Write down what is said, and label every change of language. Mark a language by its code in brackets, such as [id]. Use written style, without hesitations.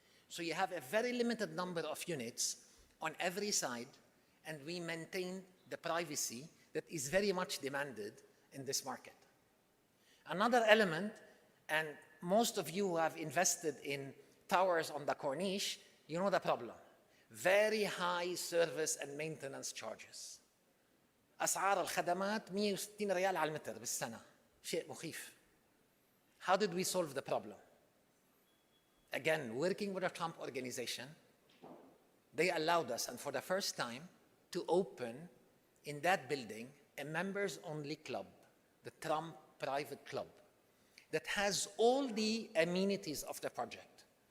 [en] So you have a very limited number of units on every side, and we maintain the privacy that is very much demanded in this market. Another element, and most of you who have invested in towers on the Corniche, you know the problem. Very high service and maintenance charges. [ar] أسعار الخدمات 160 ريال على المتر بالسنة. شيء مخيف. [en] How did we solve the problem? Again, working with a Trump organization, they allowed us, and for the first time, to open in that building a members-only club, the Trump Private Club, that has all the amenities of the project.